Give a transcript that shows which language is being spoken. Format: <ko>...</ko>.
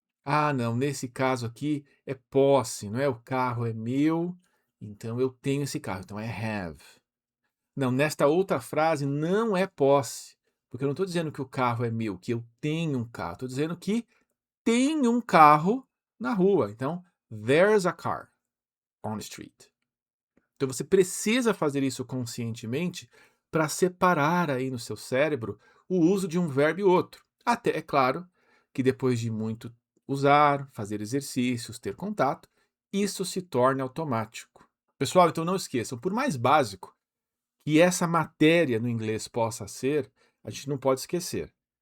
<pt>Ah, não, nesse caso aqui é posse, não é? O carro é meu, então eu tenho esse carro, então é have. Não, nesta outra frase não é posse, porque eu não estou dizendo que o carro é meu, que eu tenho um carro. Estou dizendo que tem um carro na rua. Então,</pt> <en>there's a car on the street.</en> <pt>Então, você precisa fazer isso conscientemente para separar aí no seu cérebro o uso de um verbo e outro. Até, é claro, que depois de muito usar, fazer exercícios, ter contato, isso se torna automático. Pessoal, então não esqueçam, por mais básico que essa matéria no inglês possa ser, a gente não pode esquecer.</pt>